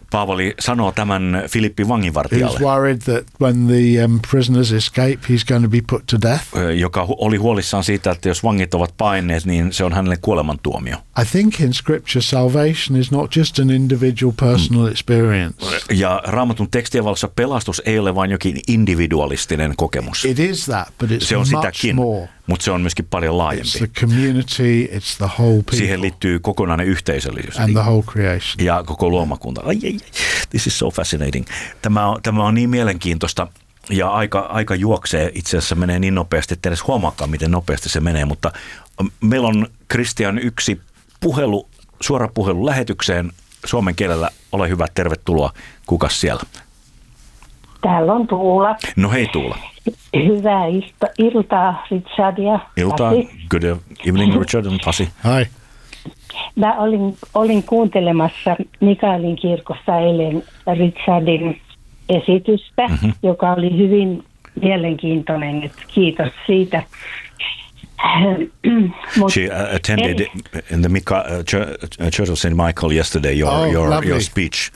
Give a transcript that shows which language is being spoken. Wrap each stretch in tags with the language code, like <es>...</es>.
<fi>Paavali sanoo tämän Filippin vanginvartijalle.</fi> <en>He's worried that when the prisoners escape, he's going to be put to death.</en> <fi>Joka oli huolissaan siitä, että jos vangit ovat paineet, niin se on hänelle kuolemantuomio.</fi> <en>I think in scripture salvation is not just an individual personal experience.</en> <fi>Ja Raamatun tekstien valossa pelastus ei ole vain jokin individualistinen kokemus.</fi> <en>It is that, but it's</en> <fi>se on</fi> <en>much</en> <fi>sitäkin,</fi> <en>more.</en> <fi>Mutta se on myöskin paljon laajempi.</fi> <en>It's the community, it's the whole people.</en> <fi>Siihen liittyy kokonainen yhteisöllisyys.</fi> <en>And the whole creation.</en> <fi>Ja koko luomakunta. Ai, ai, ai.</fi> <en>This is so fascinating.</en> <fi>Tämä on niin mielenkiintoista ja aika juoksee. Itse asiassa menee niin nopeasti, että edes huomaakaan, miten nopeasti se menee. Mutta meillä on Christian yksi puhelu, suora puhelu lähetykseen suomen kielellä. Ole hyvä, tervetuloa. Kukas siellä? Täällä on Tuula. No hei Tuula. Hyvää iltaa, Richard ja Pasi. Iltaa.</fi> <en>Good evening, Richard and Pasi. Hi.</en> <fi>Mä olin kuuntelemassa Mikaelin kirkossa eilen Richardin esitystä, joka oli hyvin mielenkiintoinen. Kiitos siitä.</fi> <en>She attended in the Church of St. Michael yesterday, your speech.</en>